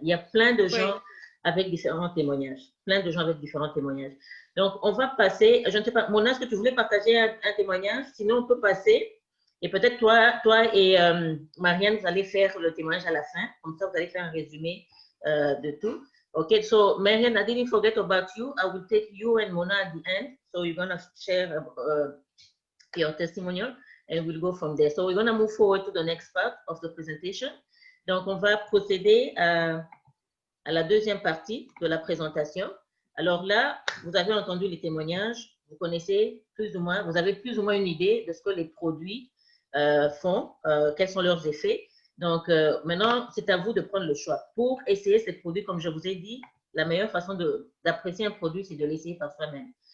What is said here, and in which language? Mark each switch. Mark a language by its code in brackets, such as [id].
[fr] Il y a plein de gens avec différents témoignages. Plein de gens avec différents témoignages. Donc, on va passer, je ne sais pas, Mona, est-ce que tu voulais partager un témoignage? Sinon, on peut passer. Et peut-être toi et Marianne, vous allez faire le témoignage à la fin. Comme ça, vous allez faire un résumé de tout. [en] Okay, so Marianne, I didn't forget about you. I will take you and Mona at the end. So you're going to share your testimonial and we'll go from there. So we're going to move forward to the next part of the presentation. [fr] Donc, on va procéder à la deuxième partie de la présentation. Alors là, vous avez entendu les témoignages, vous connaissez plus ou moins, vous avez plus ou moins une idée de ce que les produits font, quels sont leurs effets. Donc, maintenant, c'est à vous de prendre le choix. Pour essayer ces produits, comme je vous ai dit, la meilleure façon d'apprécier un produit, c'est de l'essayer par soi-même.